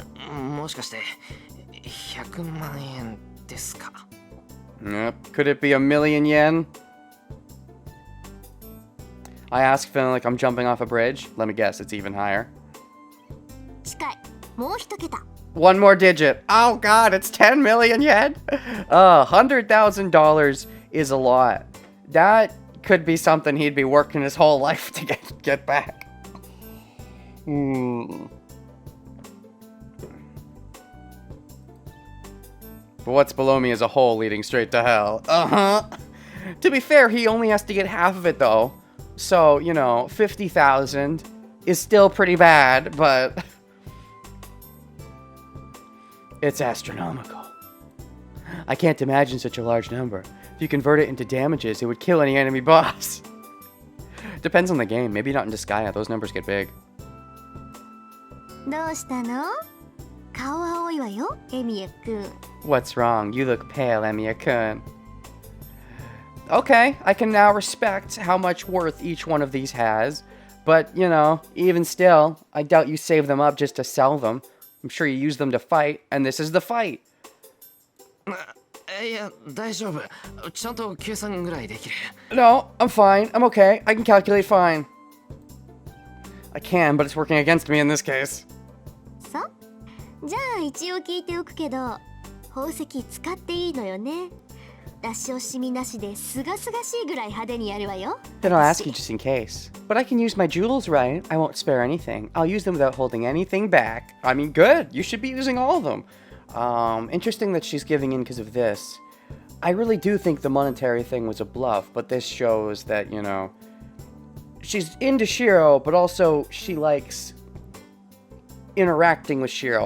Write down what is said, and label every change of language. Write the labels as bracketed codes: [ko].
[ja] もしかして100万円ですか？ [en] Yep. Could it be a million yen? I ask, feeling like I'm jumping off a bridge. Let me guess, it's even higher. [ja] 近い。もう一桁。 [en] One more digit. Oh god, it's 10 million yen? $100,000 is a lot. That could be something he'd be working his whole life to get back. But what's below me is a hole leading straight to hell. To be fair, he only has to get half of it though. So, you know, 50,000 is still pretty bad, but it's astronomical. I can't imagine such a large number. If you convert it into damages, it would kill any enemy boss. Depends on the game. Maybe not in Disgaea. Those numbers get big. [ja] どうしたの？顔青いわよ、エミヤくん。 [en] What's wrong? You look pale, Emiya-kun. Okay, I can now respect how much worth each one of these has. But, you know, even still, I doubt you save them up just to sell them. I'm sure you use them to fight, and this is the fight. [ja] いや、大丈夫。ちゃんと計算ぐらいできる。 [en] No, I'm fine. I'm okay. I can calculate fine. I can, but it's working against me in this case. [ja] さ、じゃあ一応聞いておくけど、宝石使っていいのよね。出し惜しみなしですがすがしいぐらい派手にやるわよ。 [en] Then I'll ask you just in case. But I can use my jewels, right? I won't spare anything. I'll use them without holding anything back. I mean, good. You should be using all of them. Interesting that she's giving in because of this. I really do think the monetary thing was a bluff, but this shows that, you know, she's into Shiro, but also she likes interacting with Shiro.